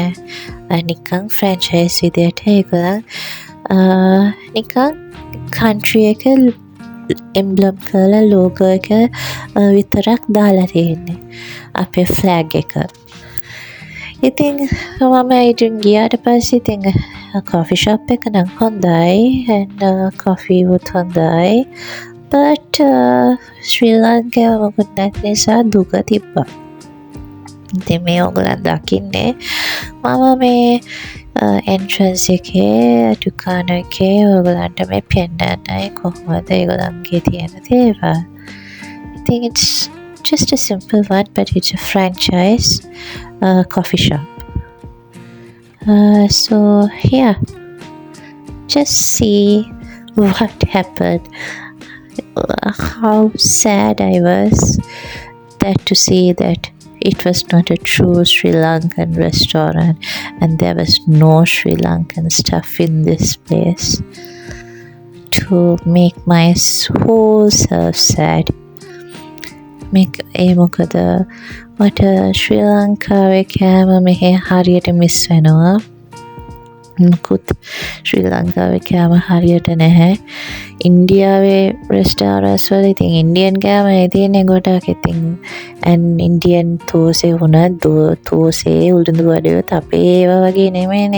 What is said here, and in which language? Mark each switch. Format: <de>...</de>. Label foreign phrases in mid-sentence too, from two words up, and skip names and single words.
<si>නිකන් ෆ්‍රැන්චයිස් විදියට ඒගොල්ලන් නිකන් කන්ට්‍රි එක එම්බ්ලම් කරලා ලෝගෝ එක විතරක් දාලා තියෙන්නේ අපේ ෆ්ලැග් එක. ඉතින් මම ඉතින් ගියාට පස්සේ ඉතින්</si> <en>coffee shop</en> <si>එක නම් හොඳයි</si> <en>and coffee</en> <si>උත් හොඳයි but ශ්‍රී ලංකාව මොකද නැති නිසා දුක තිබ්බා. ඉතින් මේ ඔයගොල්ලන් දකින්නේ මම මේ entrance එකේ දුකාන එකේ ඔයගොල්ලන්ට මේ පෙන්නන්නයි කොහොමද ඒගොල්ලන්ගේ තියෙන දේවල්.</si> <en>I think it's just a simple one but it's a franchise coffee shop. So yeah, just see what happened. How sad I was that to see that it was not a true Sri Lankan restaurant and there was no Sri Lankan stuff in this place to make my whole self sad.</en> <si>Make මොකද මට ශ්‍රී ලංකාවේ කෑම මෙහි හරියට මිස් වෙනවා. මුකුත් ශ්‍රී ලංකාවේ කෑම හරියට නැහැ. ඉන්දියාවේ රෙස්ටෝරන්ට්ස් වල ඉතින් ඉන්දියන් කෑම තියෙන්නේ ගොඩක්. ඉතින් and ඉන්දියන් තෝසේ වුණත් තෝසේ උළුදු වඩේවත් අපේ ඒවා වගේ නෙමෙයිනේ.</si>